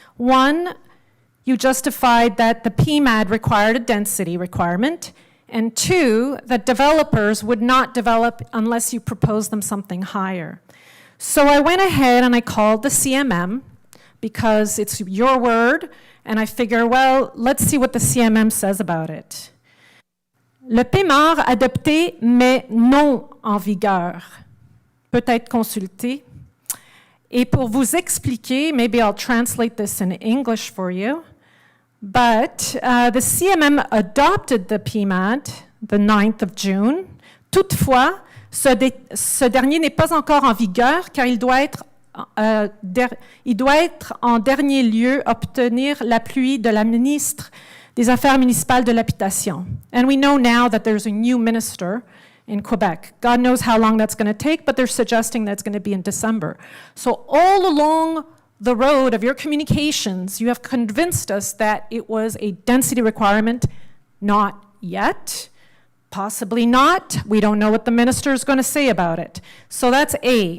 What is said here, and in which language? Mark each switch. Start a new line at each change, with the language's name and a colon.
English: One, you justified that the PMAD required a density requirement, and two, that developers would not develop unless you proposed them something higher. So I went ahead and I called the CMM because it's your word, and I figure, well, let's see what the CMM says about it.
French: Le PMAR adopté mais non en vigueur peut être consulté. Et pour vous expliquer,
English: maybe I'll translate this in English for you. But the CMM adopted the PMAD the 9th of June.
French: Toutefois, ce dernier n'est pas encore en vigueur car il doit être en dernier lieu obtenir l'appui de la ministre des Affaires municipales de l'Habitation.
English: And we know now that there's a new minister in Quebec. God knows how long that's going to take, but they're suggesting that it's going to be in December. So all along the road of your communications, you have convinced us that it was a density requirement. Not yet. Possibly not. We don't know what the minister is going to say about it. So that's A.